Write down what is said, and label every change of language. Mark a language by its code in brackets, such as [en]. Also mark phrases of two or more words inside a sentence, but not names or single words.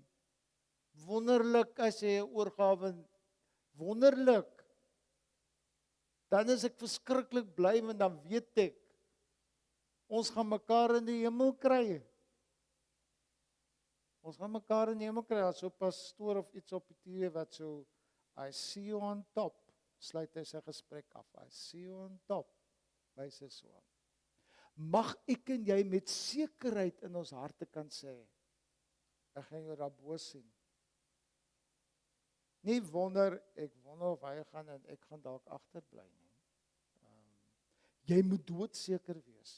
[af] Wonderlik as jy 'n oorgawe, wonderlik. Dan is ek verskriklik bly, want dan weet ek, ons gaan mekaar in die hemel kry. Ons gaan mekaar in die hemel kry, as so 'n pastoor of iets op die TV wat so, [en] I see you on top, [af] sluit hy sy gesprek af, [en] I see you on top, [af] wys hy so. Mag ek en jy met sekerheid in ons harte kan sê, ek gaan jou daarbo sien. Nie wonder, ek wonder of hy gaan en ek gaan dalk agterbly nie. Jy moet doodseker wees.